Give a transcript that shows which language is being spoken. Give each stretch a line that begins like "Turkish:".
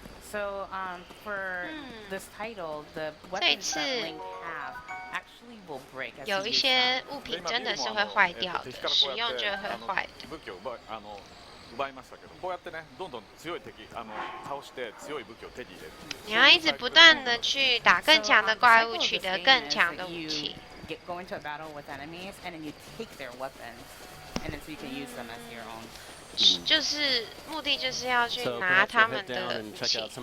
English: So for this title, the weapons that Link have actually will break.
Chinese: 有一些物品真的是会坏掉的，使用就会坏的。
Japanese: 奪いましたけど、こうやってねどんどん強い敵倒して強い武器を手に入れる。
Chinese: 你要一直不断的去打更强的怪物，取得更强的武器。
English: Go into a battle with enemies and then you take their weapons, and then so you can use them as your own.
Chinese: 就是目的就是要去拿他们的武器。